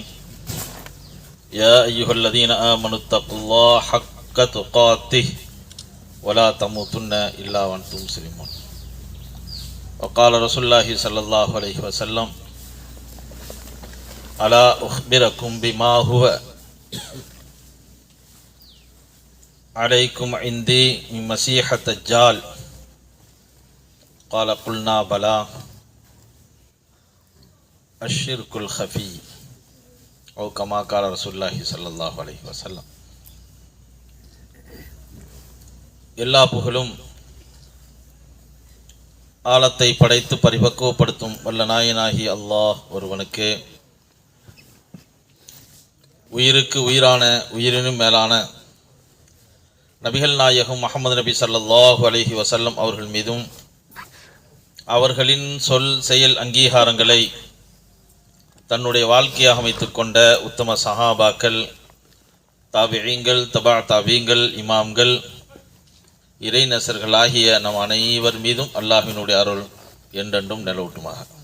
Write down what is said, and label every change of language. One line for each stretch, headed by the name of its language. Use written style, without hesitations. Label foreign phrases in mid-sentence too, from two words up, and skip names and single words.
Arabic: يا أيها الذين آمنوا اتقوا الله حق تقاته ولا تموتن إلا وأنتم مسلمون. وقال رسول الله صلى الله عليه وسلم ألا أخبركم بما هو عليكم عندي من المسيح الدجال. قال قلنا بلى الشرك الخفي او كما قال رسول الله صلى الله عليه وسلم.
Tamil: எல்லா புகழும் ஆலத்தை படைத்து பரிபக்குவப்படுத்தும் வல்ல நாயனாகி அல்லாஹ் ஒருவனுக்கு. உயிருக்கு உயிரான உயிரினும் மேலான நபிகள் நாயகம் முஹம்மது நபி
Arabic: صلى الله عليه وسلم
Tamil: அவர்கள் மீதும் அவர்களின் சொல் செயல் அங்கீகாரங்களை தன்னுடைய வாழ்க்கையாக அமைத்துக் கொண்ட உத்தம சஹாபாக்கள், தாபிஈங்கள், தபா தாபீங்கள், இமாம்கள், இறை நசர்களாகிய நம் அனைவர் மீதும் அல்லாஹ்வினுடைய அருள் என்றென்றும் நிலவட்டுமாக.